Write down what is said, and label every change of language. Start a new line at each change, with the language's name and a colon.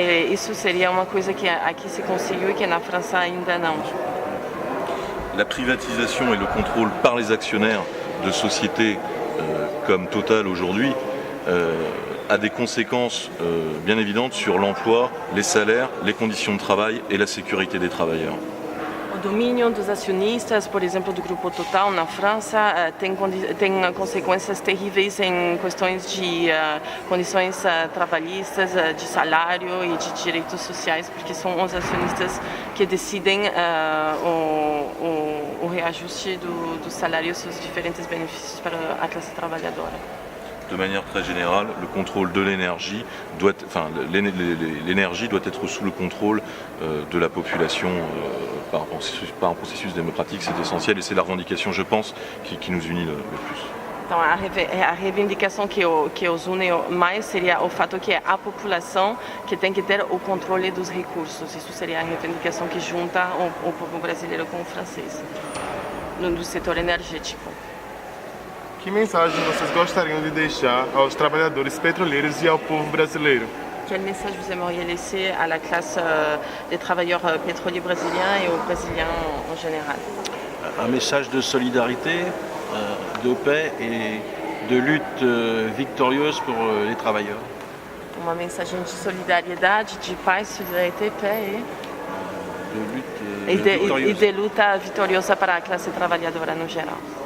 Portuguese: Isso seria uma coisa que aqui se conseguiu e que na França ainda não.
French: La privatisation et le contrôle par les actionnaires de sociétés comme Total aujourd'hui a des conséquences bien évidentes sur l'emploi, les salaires, les conditions de travail et la sécurité des travailleurs.
Portuguese: O domínio dos acionistas, por exemplo, do Grupo Total na França, tem consequências terríveis em questões de condições trabalhistas, de salário e de direitos sociais, porque são os acionistas que decidem o reajuste dos salários e os diferentes benefícios para a classe trabalhadora.
French: De manière très générale, le contrôle de l'énergie doit être sous le contrôle de la population par un processus démocratique, c'est essentiel et c'est la revendication, je pense, qui nous unit le plus.
Portuguese: Então, a reivindicação que os une mais seria o fato que é a população que tem que ter o controle dos recursos. Isso seria a reivindicação que junta o povo brasileiro com o francês, no setor energético. Que mensagem vocês gostariam de deixar aos trabalhadores petroleiros e ao povo brasileiro?
French: Quel message vous aimeriez laisser à la classe des travailleurs pétroliers brésiliens et aux Brésiliens en général? Un message de solidarité, de paix et de lutte victorieuse pour les travailleurs.
Portuguese: Uma mensagem de solidariedade, de paz, solidariedade, paix e de luta vitoriosa para a classe trabalhadora no geral.